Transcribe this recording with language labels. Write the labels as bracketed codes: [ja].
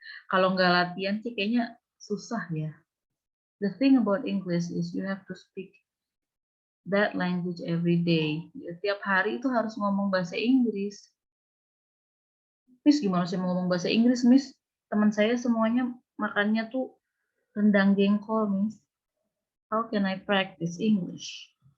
[id] Kalau nggak latihan sih kayaknya susah ya. [en] The thing about English is you have to speak that language every day. [id] Tiap hari itu harus ngomong bahasa Inggris. Miss, gimana sih mau ngomong bahasa Inggris, Miss? Teman saya semuanya makannya tuh rendang jengkol, Miss. [en] How can I practice English?